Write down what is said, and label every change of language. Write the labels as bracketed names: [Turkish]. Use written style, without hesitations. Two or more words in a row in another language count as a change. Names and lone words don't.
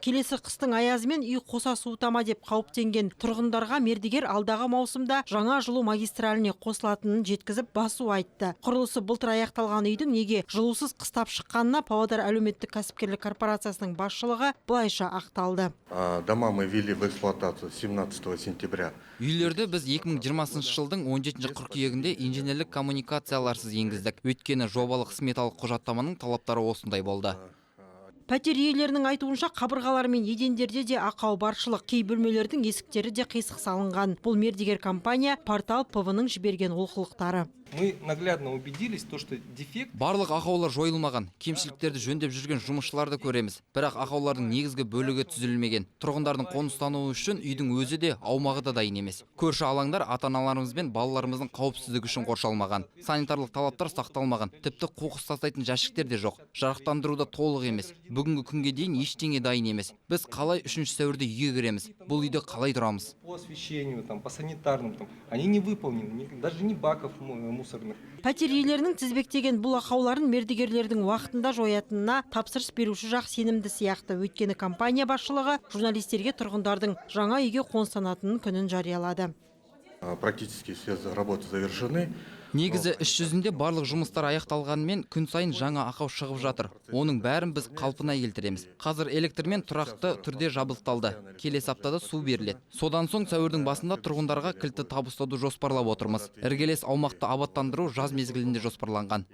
[Kazakh] Келесі қыстың аязымен үй қоса суытама деп қауіптенген тұрғындарға мердігер алдағы маусымда жаңа жылу магистраліне қосылатынын жеткізіп басу айтты. Құрылысы былтыр аяқталған үйдің неге жылусыз қыстап шыққанына Павлодар әлеуметтік кәсіпкерлік корпорациясының басшылығы былайша ақталды. [Russian] Дома мы ввели в эксплуатацию 17 сентября. [Kazakh] Үйлерді біз 2020 жылдың 17 қыркүйегінде инженерлік коммуникацияларсыз енгіздік. Өйткені жобалық сметалық құжаттаманың талаптары осындай болды. Пәтер иелерінің айтуынша қабырғалар мен едендерде де ақау баршылық. Кей бөлмелердің есіктері де қисық салынған. Бұл мердігер компания Портал ПВ-ның жіберген олқылықтары. [Russian] Мы наглядно убедились, что дефект... [Kazakh] Барлық ақаулар жойылмаған. Кемшіліктерді жөндеп жүрген жұмысшыларды көреміз. Бірақ ақаулардың негізгі бөлігі түзілмеген. Тұрғындардың қоныстануы үшін үйдің өзі де аумағы да дайын емес. Көрші алаңдар ата-аналарымыз бен балаларымыздың қауіпсіздігі үшін қоршалмаған. Санитарлық талаптар сақталмаған. Тіпті қоқыс тастайтын жәшіктер де жоқ. Жарықтандыру да толық емес. Бүгінгі күнге дейін ештеңе дайын емес. Біз қалай 3 сәуірде үйге кіреміз? Бұл үйде қалай тұрамыз? [Russian] По освещению, по санитарным, они не выполнены, даже не баков мусорных. [Kazakh] Пәтер иелерінің тізбектеген бұл ақауларын мердігерлердің уақытында жоятынына тапсырыс беруші жақ сенімді сияқты. Өйткені компания басшылығы журналистерге тұрғындардың жаңа үйге қоныстанатынын күнін жариялады. [Russian] Практически все работы завершены. [Kazakh] Негізі іс жүзінде барлық жұмыстар аяқталғанымен күн сайын жаңа ақау шығып жатыр. Оның бәрін біз қалпына келтіреміз. Қазір электрмен тұрақты түрде жабдықталды. Келесі аптада су беріледі. Содан соң сәуірдің басында тұрғындарға кілтті табыстауды жоспарлап отырмыз. Іргелес аумақты абаттандыру жаз мезгілінде жоспарланған.